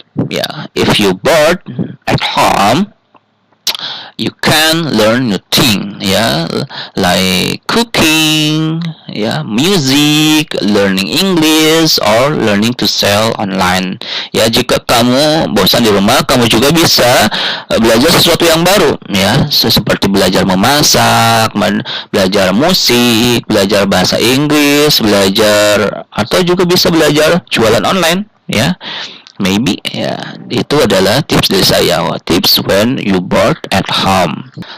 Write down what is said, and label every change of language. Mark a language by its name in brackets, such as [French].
[English] Ya, if you bored at home, you can learn new thing ya, like cooking ya, music, learning English, or learning to sell online ya. [Indonesian] Jika kamu bosan di rumah, kamu juga bisa belajar sesuatu yang baru ya, seperti belajar memasak, belajar musik, belajar bahasa Inggris, atau juga bisa belajar jualan online ya. Maybe ya, itu adalah tips dari saya. [English] Tips when you bored at home.